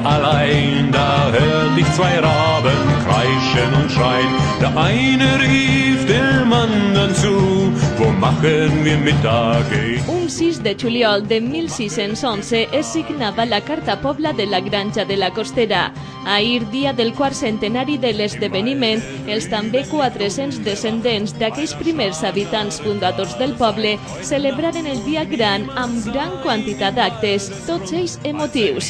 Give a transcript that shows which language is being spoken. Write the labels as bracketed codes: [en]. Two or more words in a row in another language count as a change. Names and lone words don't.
[de] allein, da hört ich zwei Raben kreischen und schreien. Der eine rief dem anderen zu, wo machen wir Mittag? [ca] Un 6 de juliol de 1611 es signava la Carta Pobla de la Granja de la Costera. Ahir, dia del quart centenari de l'esdeveniment, els també 400 descendents d'aquells primers habitants fundadors del poble celebraren el dia gran amb gran quantitat d'actes, tots ells emotius.